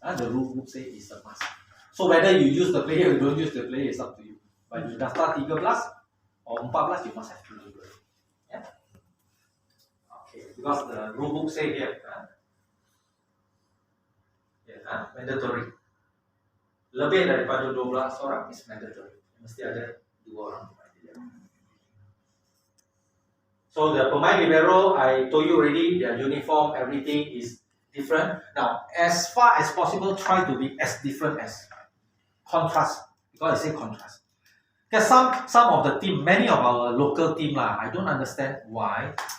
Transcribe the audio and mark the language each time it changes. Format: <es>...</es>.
<en>The rule book say it's a must. So whether you use the player or don't use the player is up to you. But you</en> <ms>daftar</ms> <en>13 or 14, you must have 2 libero. Yeah. Okay, because the rule book say here, mandatory.</en> <ms>Lebih daripada 12 orang</ms> <en>is mandatory.</en> <ms>Mesti ada 2 orang pemain libero.</ms> <en>So the</en> <ms>pemain libero,</ms> <en>I told you already, their uniform, everything is different. Now, as far as possible, try to be as different as contrast. Because I say contrast. Because some of the team, many of our local team I don't understand why.</en>